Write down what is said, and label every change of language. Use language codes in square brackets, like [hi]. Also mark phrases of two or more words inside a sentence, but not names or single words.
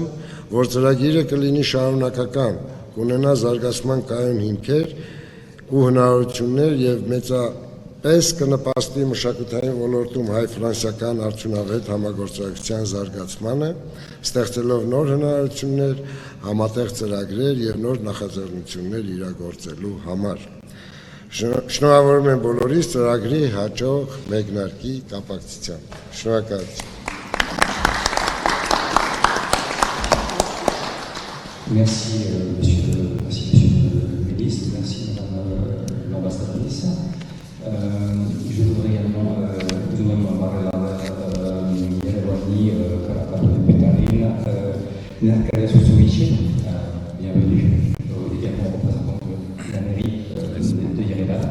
[hy] որ ծրագիրը կլինի շարունակական, կունենա զարգացման կայուն հիմքեր ու հնարավորություններ եւ մեծապես կնպաստի մշակութային ոլորտում հայ-ֆրանսիական արդյունավետ համագործակցության զարգացմանը, ստեղծելով նոր հնարավորություններ, համատեղ ծրագրեր եւ նոր նախաձեռնություններ իրագործելու համար։ Շնորհավորում եմ բոլորիս ծրագրի հաջող մեկնարկի կապակցությամբ։ Շնորհակալություն։ [fr] Merci, monsieur le ministre, merci, madame l'ambassadrice. Je voudrais également nous Marlana Yerevani, Karapatu de Pétarine, Nerkale Sousouichi, bienvenue, également représentant de la mairie de Yerevan.